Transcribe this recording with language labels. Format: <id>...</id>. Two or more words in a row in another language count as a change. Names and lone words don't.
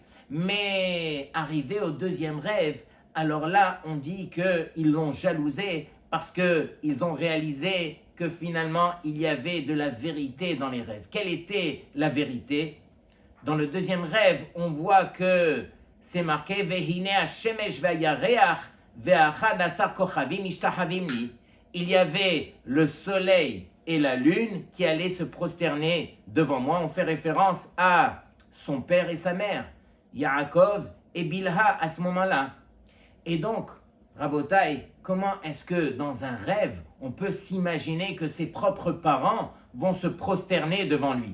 <fr>Mais arrivé au deuxième rêve, alors là, on dit qu'ils l'ont jalousé parce qu'ils ont réalisé que finalement, il y avait de la vérité dans les rêves. Quelle était la vérité? Dans le deuxième rêve, on voit que c'est marqué «</fr> <he>והנה השמש והירח ואחד עשר כוכבים משתחוים לי</he> <fr>» il y avait le soleil et la lune qui allaient se prosterner devant moi. On fait référence à son père et sa mère, Yaakov et Bilha à ce moment-là. Et donc, Rabotai, comment est-ce que dans un rêve, on peut s'imaginer que ses propres parents vont se prosterner devant lui?</fr>